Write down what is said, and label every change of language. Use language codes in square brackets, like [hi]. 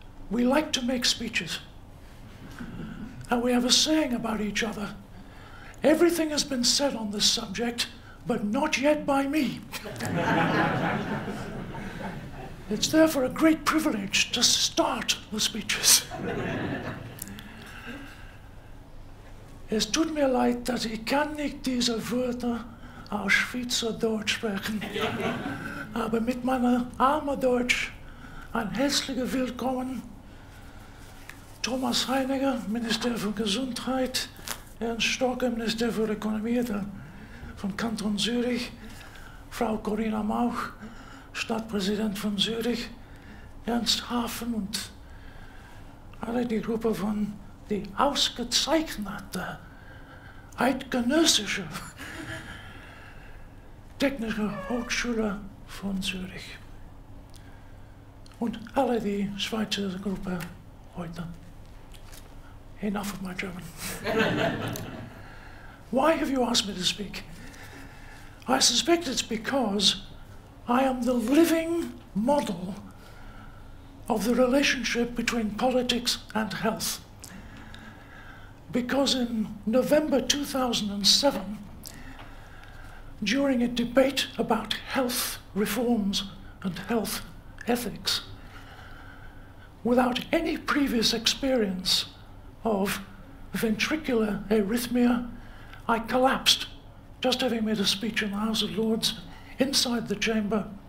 [en] We like to make speeches, and we have a saying about each other. Everything has been said on this subject, but not yet by me. It's therefore a great privilege to start the speeches. [de] Es tut mir leid, dass ich kann nicht diese Wörter aus Schweizerdeutsch sprechen. Aber mit meiner armen Deutsch ein herzliches Willkommen. Thomas Heiniger, Minister für Gesundheit, Ernst Stocker, Minister für Ökonomie von Kanton Zurich, Frau Corinna Mauch, Stadtpräsident von Zurich, Ernst Hafen und alle die Gruppe von die ausgezeichnete eidgenössische Technische Hochschule von Zürich und alle die Schweizer Gruppe heute. [en] Enough of my German. Why have you asked me to speak? I suspect it's because I am the living model of the relationship between politics and health. Because in November 2007, during a debate about health reforms and health ethics, without any previous experience of ventricular arrhythmia, I collapsed, just having made a speech in the House of Lords, inside the chamber.